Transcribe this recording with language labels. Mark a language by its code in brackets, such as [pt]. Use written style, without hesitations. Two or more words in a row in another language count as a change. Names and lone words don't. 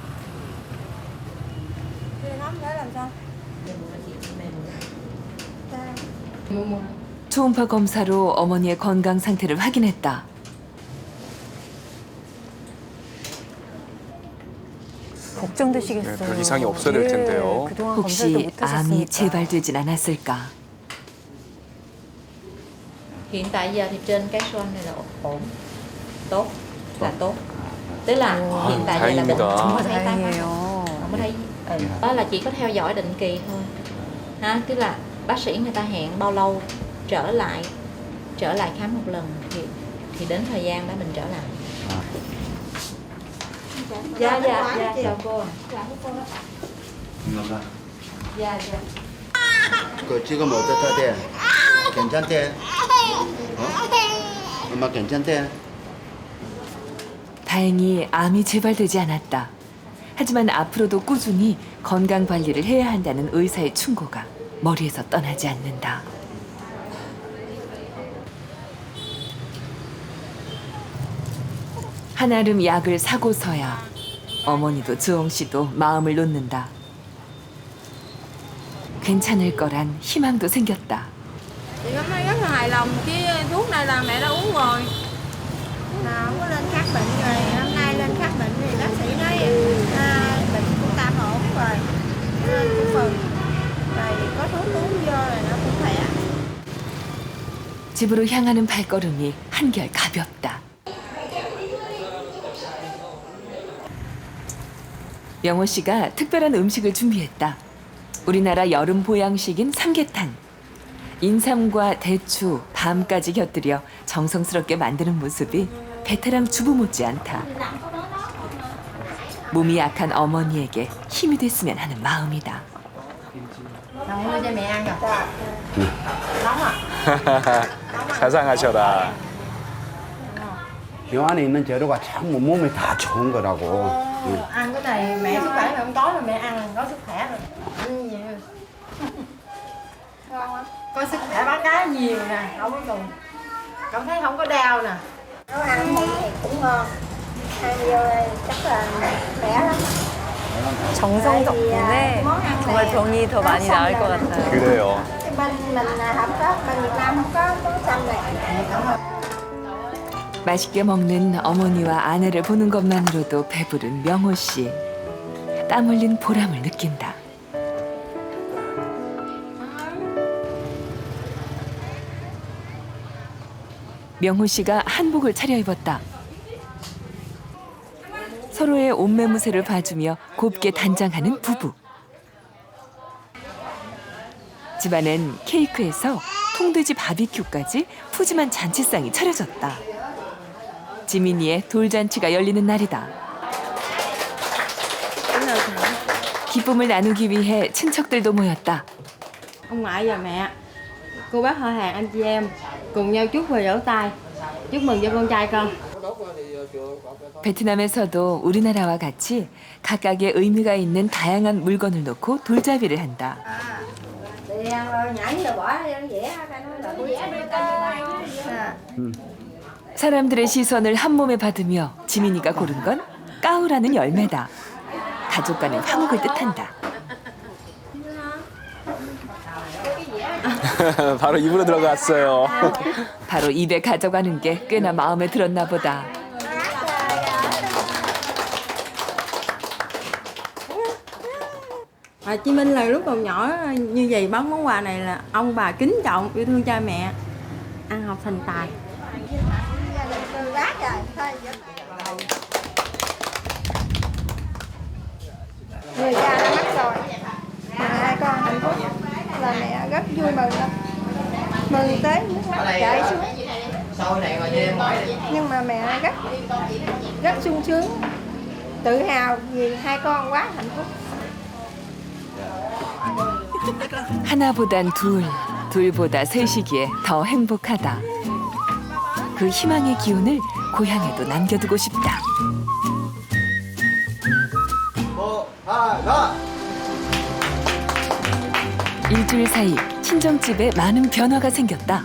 [ko] 초음파 검사로 어머니의 건강 상태를 확인했다. 걱정되시겠어요. 별 이상이 없어야 될 텐데요. 그동안 검사도 혹시 못 하셨으니까. 암이 재발되진 않았을까? [vi] Hiện tại giờ thì trên cái xoang này là ổn, tốt, là tốt. Tức là hiện tại giờ là bệnh không có thấy tái phát, không có thấy. Đó là chỉ có theo dõi định kỳ thôi. Ha, tức là bác sĩ người ta hẹn bao lâu trở lại khám một lần thì đến thời gian đó mình trở lại. Dạ dạ dạ chào cô. Dạ dạ. [ko] 그 지금 어떻대? 괜찮대? 엄마 괜찮대? 다행히 암이 재발되지 않았다. 하지만 앞으로도 꾸준히 건강 관리를 해야 한다는 의사의 충고가 머리에서 떠나지 않는다. 한아름 약을 사고서야 어머니도 주홍 씨도 마음을 놓는다. 괜찮을 거란 희망도 생겼다. [vi] Chị hôm nay rất là hài lòng, cái thuốc này là mẹ đã uống rồi. Nào không có lên khám bệnh rồi, hôm nay lên khám bệnh thì bác sĩ nói bệnh cũng tạm ổn rồi, nên cũng mừng. Rồi có thuốc uống vô rồi nó cũng khỏe. [ko] 집으로 향하는 발걸음이 한결 가볍다. 명호 씨가 특별한 음식을 준비했다. 우리나라 여름 보양식인 삼계탕. 인삼과 대추, 밤까지 곁들여 정성스럽게 만드는 모습이 베테랑 주부 못지않다. 몸이 약한 어머니에게 힘이 됐으면 하는 마음이다. [vi] Chồng mua cho mẹ ăn rồi. Nóng à? [ko] 자상하셔라. 이 안에 있는 재료가 참 몸에 다 좋은 거라고. [vi] Ăn cái này mẹ sức khỏe rồi, tối là mẹ ăn có sức khỏe rồi. Ăn nhiều. Ngon không? Có sức khỏe bán cá nhiều nè, không có cùng. Cảm thấy không có đau nè. Nấu ăn thì cũng ngon. Ăn vô chắc là khỏe lắm. [ko] 정성 덕분에 정말 병이 더 많이 나을 것 같아요. 그래요. [vi] Bên mình không có, bên Việt Nam không có xăng này. [ko] 맛있게 먹는 어머니와 아내를 보는 것만으로도 배부른 명호 씨. 땀 흘린 보람을 느낀다. 명호 씨가 한복을 차려입었다. 서로의 옷매무새를 봐주며 곱게 단장하는 부부. 집안엔 케이크에서 통돼지 바비큐까지 푸짐한 잔치상이 차려졌다. 지민이의 돌잔치가 열리는 날이다. 기쁨을 나누기 위해 친척들도 모였다. [vi] Ông ngoại và mẹ, cô bác họ hàng anh chị em cùng nhau chúc và vỗ tay. Chúc mừng cho con trai con. [ko] 베트남에서도 우리나라와 같이 각각의 의미가 있는 다양한 물건을 놓고 돌잡이를 한다. [vi] Nhảy rồi bỏ dẻ [ko] 사람들의 시선을 한 몸에 받으며 지민이가 고른 건 까우라는 열매다. 가족과는 화목을 뜻한다. 바로 입으로 들어갔어요. 바로 입에 가져가는 게 꽤나 마음에 들었나 보다. [vi] Chị Minh là lúc còn nhỏ như vậy bán món quà này là ông bà kính trọng, yêu thương cha mẹ, ăn học thành tài. Người cha đã mất rồi, mà hai con hạnh phúc là mẹ rất vui mừng lắm. Mừng tới nước mắt chảy xuống. Nhưng mà mẹ rất sung sướng, tự hào vì hai con quá hạnh phúc. [ko] 하나보단 둘, 둘보다 셋이기에 더 행복하다. 그 희망의 기운을 고향에도 남겨두고 싶다. 일주일 사이 친정집에 많은 변화가 생겼다.